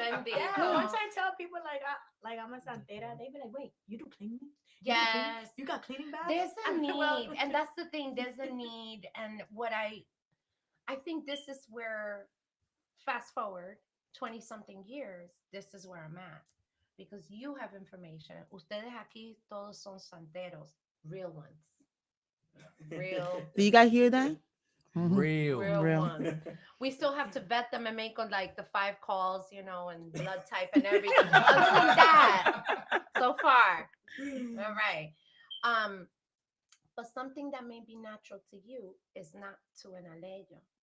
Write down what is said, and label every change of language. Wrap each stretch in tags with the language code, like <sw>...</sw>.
<en>Yeah, once I tell people like I'm a santera, they be like, "Wait, you do cleaning? You do cleaning? Yes. You got cleaning bags?" There's a I'm like, "Well, need, and that's the thing. There's a need, and what I think this is where, fast forward 20 something years, this is where I'm at because you have information.</en> <es>Ustedes aquí todos son santeros,</es> <en>real ones, real, Do you guys hear that? Mhm. Real. Real. ones. We still have to vet them and make on like the 5 calls, and blood type and everything. Other than that, so far, all right. But something that may be natural to you is not to an aleyo.</en>